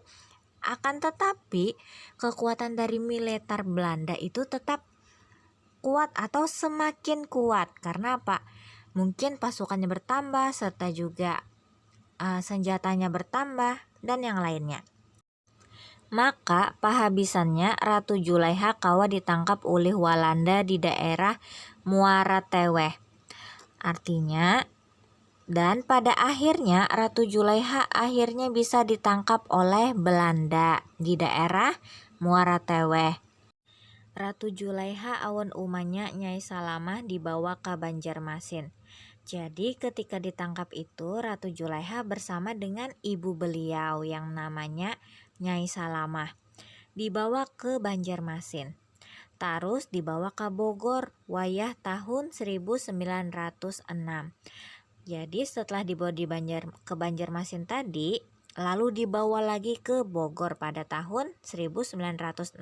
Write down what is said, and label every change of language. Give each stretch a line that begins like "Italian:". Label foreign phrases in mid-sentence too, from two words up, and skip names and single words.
Indonesian: Akan tetapi kekuatan dari militer Belanda itu tetap kuat atau semakin kuat. Karena apa? Mungkin pasukannya bertambah serta juga senjatanya bertambah dan yang lainnya.
Banjar: Maka pahabisannya Ratu Julaiha kawa ditangkap oleh Walanda di daerah Muara Teweh.
Indonesian: Artinya, dan pada akhirnya Ratu Julaiha akhirnya bisa ditangkap oleh Belanda di daerah Muara Teweh.
Banjar: Ratu Julaiha awan umanya Nyai Salamah dibawa ke Banjarmasin.
Indonesian: Jadi ketika ditangkap itu Ratu Julaiha bersama dengan ibu beliau yang namanya Nyai Salamah dibawa ke Banjarmasin.
Banjar: Terus dibawa ke Bogor wayah tahun 1906.
Indonesian: Jadi setelah dibawa ke Banjarmasin tadi, lalu dibawa lagi ke Bogor pada tahun 1906.